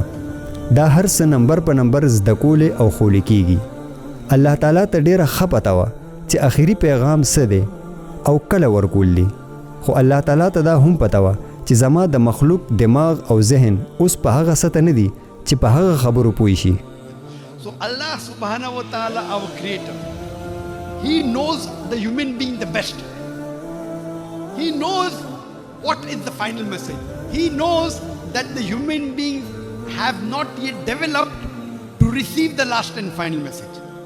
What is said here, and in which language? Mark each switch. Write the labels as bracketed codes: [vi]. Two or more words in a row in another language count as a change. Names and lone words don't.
[ps] دا هر څه نمبر په نمبر زده کول او خولی کیږي. الله تعالی ته ډیره ښه پته وه چې آخري پیغام څه دی او کله ورکول دي، خو الله تعالی ته دا هم پته وه چې زما د مخلوق دماغ او ذهن اوس په هغه سطح نه دي چې په هغه خبرو پوه شي. [en] So [ar] الله سبحانه و تعالى, [en] our creator, he knows the human being the best. He knows what is the final message. He knows that the human beings have not yet developed to receive the last and final message.